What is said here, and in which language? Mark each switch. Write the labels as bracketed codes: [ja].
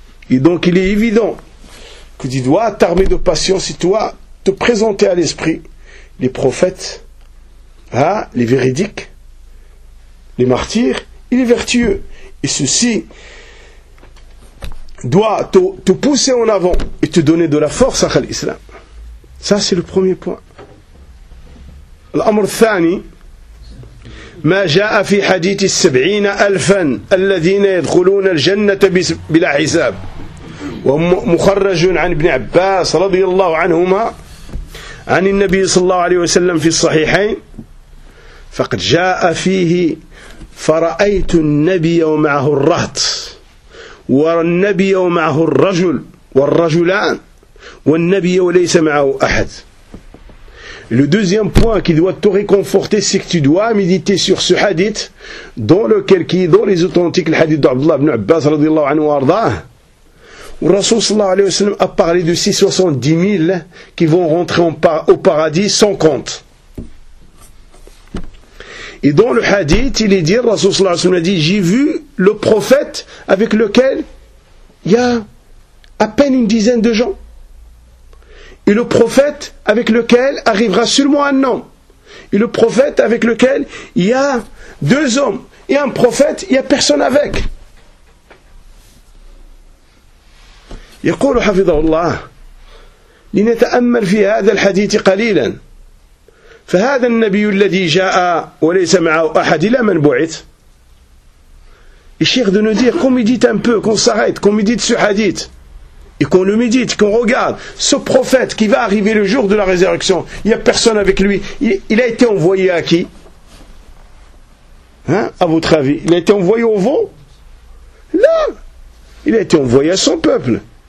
[fr] Et donc il est évident que tu dois t'armer de patience et toi te présenter à l'esprit les prophètes, hein, les véridiques, les martyrs et les vertueux. Et ceci doit te pousser en avant et te donner de la force à l'islam. Ça c'est le premier point. L'amour thani. [ar] ما جاء في حديث السبعين ألفا الذين يدخلون الجنة بلا حساب ومخرج عن ابن عباس رضي الله عنهما عن النبي صلى الله عليه وسلم في الصحيحين فقد جاء فيه فرأيت النبي ومعه الرهط والنبي ومعه الرجل والرجلان والنبي وليس معه أحد. [fr] Le deuxième point qui doit te réconforter, c'est que tu dois méditer sur ce hadith, dans lequel, qui est dans les authentiques, le hadith d'Abdullah ibn Abbas, radiallahu anhu, arda, où Rasoul sallallahu alayhi wa sallam a parlé de 670 000 qui vont rentrer au paradis sans compte. Et dans le hadith, il est dit, Rasoul sallallahu alayhi wa sallam a dit, j'ai vu le prophète avec lequel il y a à peine une dizaine de gens. Et le prophète avec lequel arrivera seulement un homme. Et le prophète avec lequel il y a deux hommes. Et un prophète, il n'y a personne avec. [ar] يقول حفظه الله لنتأمل في هذا الحديث قليلا فهذا النبي الذي جاء وليس معه أحد إلى من بعث. [fr] Et Cheikh de nous dire qu'on médite un peu, qu'on s'arrête, qu'on médite ce hadith. Et qu'on le médite, qu'on regarde ce prophète qui va arriver le jour de la résurrection. Il n'y a personne avec lui. Il a été envoyé à qui? Hein? À votre avis, il a été envoyé au vent? Là, il a été envoyé à son peuple.